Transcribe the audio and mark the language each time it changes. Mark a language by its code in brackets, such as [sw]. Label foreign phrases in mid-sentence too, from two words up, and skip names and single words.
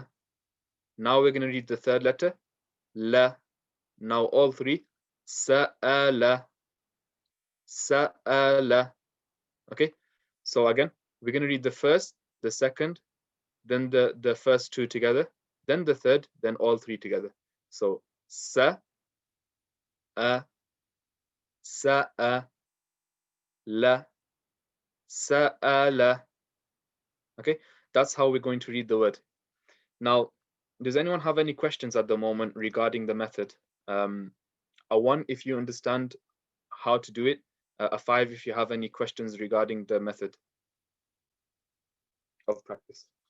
[en] Now we're going to read the third letter, la. Now all 3, sa, a, la, sa, a, la. Okay, so again, we're going to read the first, the second, then the first 2 together, then the third, then all 3 together. So sa, a, sa, a, la, sa, a, la. Okay, that's how we're going to read the word. Now, does anyone have any questions at the moment regarding the method? A 1 if you understand how to do it, a 5 if you have any questions regarding the method of practice.